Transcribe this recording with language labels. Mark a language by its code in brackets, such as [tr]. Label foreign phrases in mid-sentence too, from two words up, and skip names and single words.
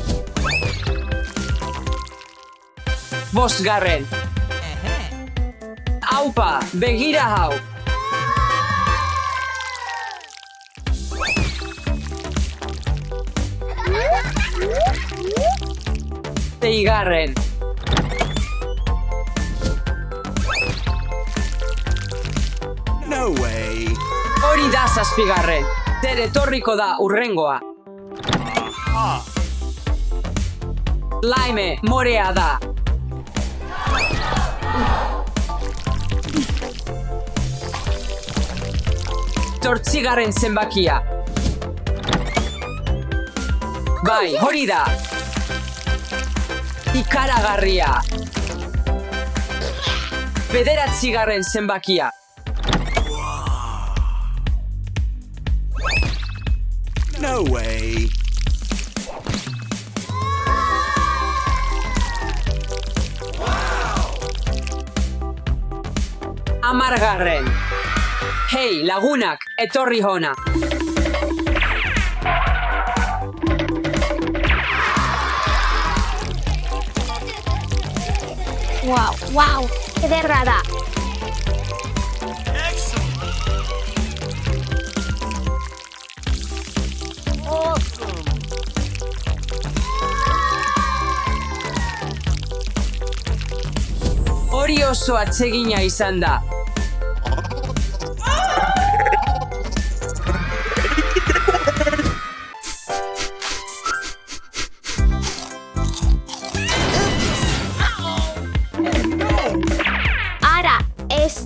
[eu] Bosgarren. Aupa, begira hau. Seigarren. [en] No way. [eu] Hori da 7. Zer etorriko da urrengoa. Aha. Laime, morea da. Zortzigarren zenbakia. Bai, hori da. Ikaragarria. Bederatzigarren zenbakia. [en] No way. [eu] Amargarren. Hei, lagunak, etorri hona. Wow, wow, ederra da. [en] Excellent. Awesome. [eu] Hori oso atsegina izan da. Ara, ez.